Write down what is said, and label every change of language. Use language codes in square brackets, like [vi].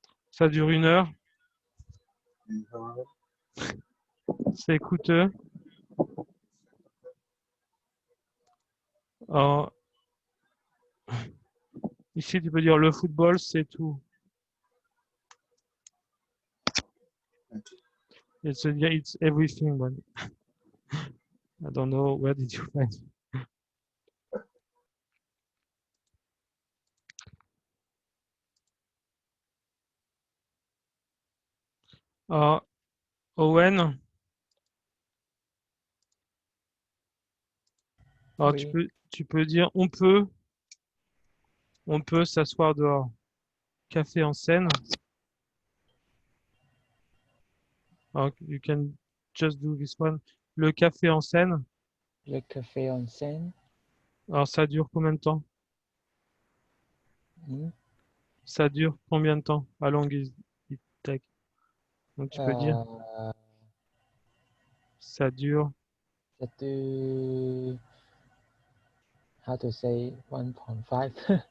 [fr] Ça dure 1 heure. 1 heure. C'est coûteux. Alors, ici, tu peux dire le football, c'est tout. [en] It's everything, but I don't know where did you find it. [fr] Alors, Owen. Alors, Oui. tu peux dire on peut s'asseoir dehors. Café en scène. [en] Alors, you can just do this one. [fr] Le café en scène. Le café en scène. Alors, ça dure combien de temps? Ça dure combien de temps? [en] How long it take? [fr] Donc, tu peux dire ça dure. Ça dure. [en] How to say 1.5?